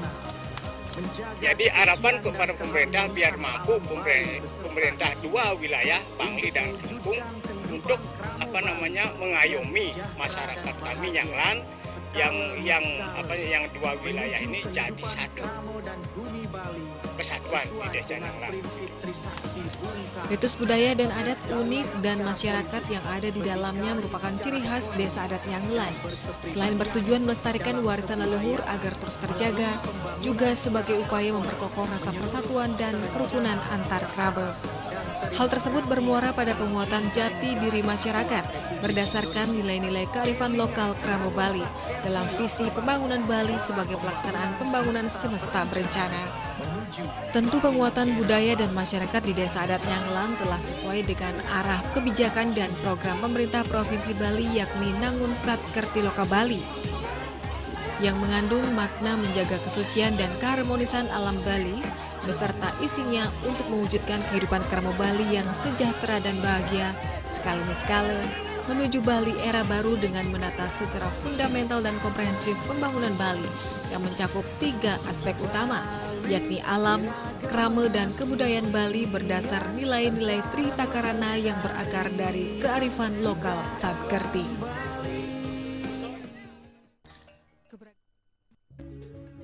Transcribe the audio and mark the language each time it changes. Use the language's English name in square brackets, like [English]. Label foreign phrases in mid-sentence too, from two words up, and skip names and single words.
[Indonesian] Jadi harapan kepada pemerintah biar mampu pemerintah 2 wilayah Bangli dan Kelungkung untuk mengayomi masyarakat kami Nyanglan yang 2 wilayah ini jadi satu kesatuan di desa Nyanglan. Ritus budaya dan adat unik dan masyarakat yang ada di dalamnya merupakan ciri khas desa adat Nyanglan. Selain bertujuan melestarikan warisan leluhur agar terus terjaga, juga sebagai upaya memperkokoh rasa persatuan dan kerukunan antar kerabat. Hal tersebut bermuara pada penguatan jati diri masyarakat berdasarkan nilai-nilai kearifan lokal Kramo Bali dalam visi pembangunan Bali sebagai pelaksanaan pembangunan semesta berencana. Tentu penguatan budaya dan masyarakat di desa adat Nyanglan telah sesuai dengan arah kebijakan dan program pemerintah Provinsi Bali yakni Nangun Sat Kerti Loka Bali yang mengandung makna menjaga kesucian dan keharmonisan alam Bali beserta isinya untuk mewujudkan kehidupan Kramo Bali yang sejahtera dan bahagia sekali sekala menuju Bali era baru dengan menata secara fundamental dan komprehensif pembangunan Bali yang mencakup 3 aspek utama, yakni alam, krama, dan kebudayaan Bali berdasar nilai-nilai Trihitakarana yang berakar dari kearifan lokal Satkerti.